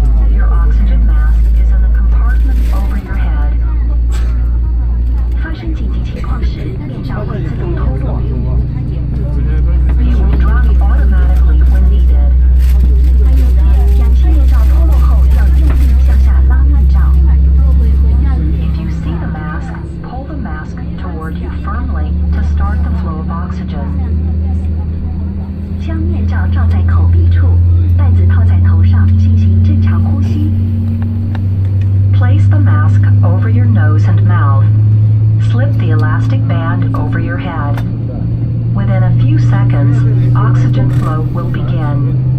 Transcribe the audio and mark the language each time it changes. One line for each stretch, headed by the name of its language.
English: Your oxygen mask is in the compartment over your head.
Chinese: 发生紧急情况时，面罩会自动脱落。
English: It will drop automatically when needed.
Chinese: 氧气面罩脱落后要用力向下拉面罩。
English: If you see the mask, pull the mask toward you firmly to start the flow of oxygen.
Chinese: 将面罩罩在口鼻处，带子套在头上进行正常呼吸。
English: Place the mask over your nose and mouth. Slip the elastic band over your head. Within a few seconds, oxygen flow will begin.